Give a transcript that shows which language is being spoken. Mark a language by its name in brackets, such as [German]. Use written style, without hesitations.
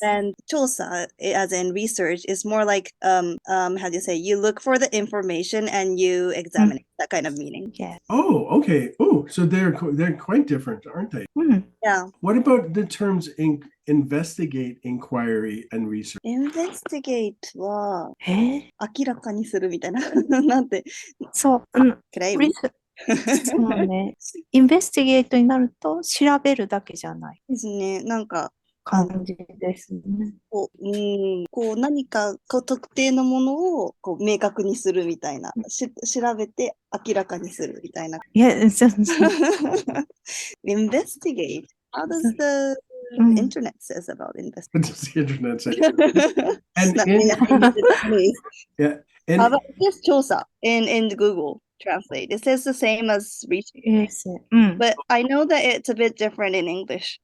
[English] And 調査, as in research, is more like how do you say, you look for the information and you examine it, that kind of meaning. Yes. Oh, okay. Oh, so they're quite different, aren't they? Yeah. What about the terms investigate, inquiry, and research? Investigate は [Japanese] え明らかにするみたいななんてそう。暗い意味そうね。インベスティゲートになると調べるだけじゃないですね。なんか感じですね。こう何か特定のものをこう明確にするみたいな、調べて明らかにするみたいな。いや、 [English] Investigate. How does the internet says about investigate? What does the internet say? And yeah, how about this 調査 in Google Translate? It says the same as research. Yes. But I know that it's a bit different in English.